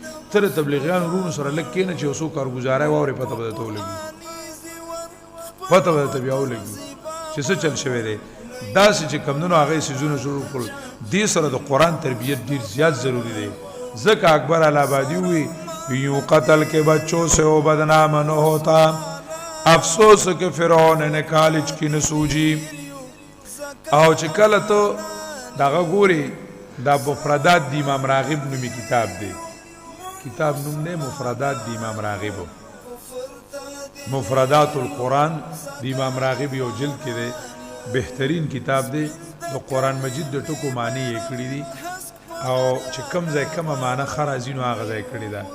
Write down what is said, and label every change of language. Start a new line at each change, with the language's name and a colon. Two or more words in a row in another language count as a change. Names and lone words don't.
Pashto: ته د تبلیغیانو وروڼو سره لږ کښېنه چې یو څو کارګزاری واورې پته به درته ولګي پته به درته بیا ولګي چې څه چل شوی دی داسې چې کمونو هغه څیزونه شروع کړل. دې سره د قرآن تربیت ډېر زیات ضروري دی ځکه اکبر الہآبادي
Urdu: وی یوں قتل کے بچوں سے وہ بدنام نہ ہوتا افسوس کہ فرعون نے کالج کی نسوجی.
Pashto: او چې کله ته دغه ګورې دا مفردات د امام راغب نومي کتاب دی کتاب نوم دی مفردات د امام راغب مفردات القرآن د امام راغب یو جلد کې دی بهترین کتاب دی د قرآن مجید د ټکو معنی یې کړي دي او چې کم ځای کمه معنی ښه راځي نو هغه ځای کړې ده.